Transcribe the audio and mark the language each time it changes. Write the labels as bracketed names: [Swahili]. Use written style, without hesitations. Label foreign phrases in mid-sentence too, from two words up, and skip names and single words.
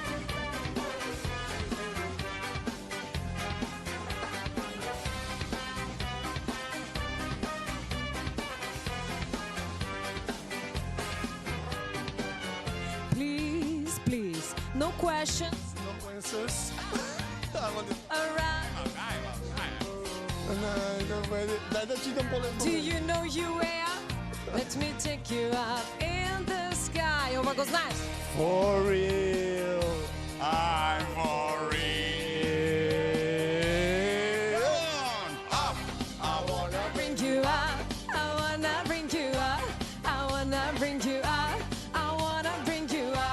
[English] Please, please, no questions. Around. [Macedonian] Дај да читам полесно. [English] Do you know you are? Let me take you up in the sky. [Macedonian] Ова го знаеш? [English] For real. I'm for real. Up. I wanna bring you up. I wanna bring you up. I wanna bring you up. I wanna bring you up.